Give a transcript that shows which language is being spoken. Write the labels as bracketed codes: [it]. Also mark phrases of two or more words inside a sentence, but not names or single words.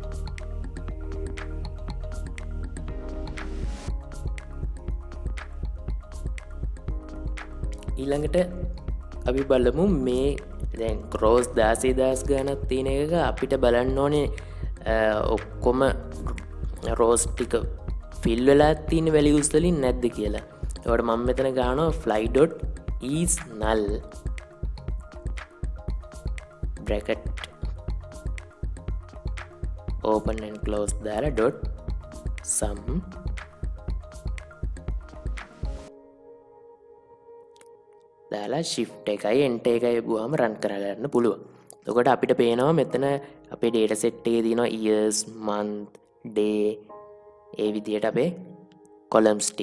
[si] ඊළඟට අපි බලමු මේ දැන් rows 16,000 ගානක් තියෙන එක අපිට බලන්න ඕනේ ඔක්කොම rows ටික fill වෙලා තියෙන values වලින් නැද්ද කියලා. ඒකට මම මෙතන ගහනවා [en] fly.is null bracket open and close [si] දාලා [en] dot sum [si] දාලා shift එකයි enter එකයි ගුවාම run කරගන්න පුළුවන්. එතකොට අපිට පේනවා මෙතන අපේ [en] data set [si] එකේ තියෙනවා [en] years, month, day [si] ඒ විදිහට අපේ columns ටික.